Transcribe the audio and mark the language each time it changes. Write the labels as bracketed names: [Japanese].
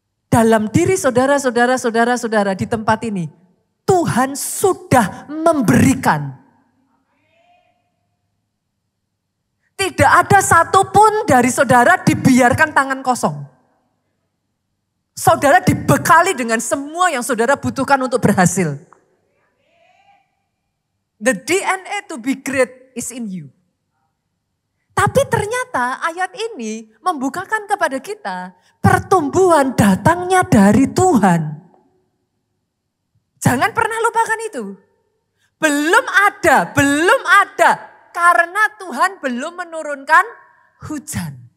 [Indonesian] Dalam diri saudara di tempat ini, Tuhan sudah memberikan. Tidak ada satupun dari saudara dibiarkan tangan kosong. Saudara dibekali dengan semua yang saudara butuhkan untuk berhasil. [English] The DNA to be great is in you. [Indonesian] Tapi ternyata ayat ini membukakan kepada kita pertumbuhan datangnya dari Tuhan. Jangan pernah lupakan itu. Belum ada karena Tuhan belum menurunkan hujan.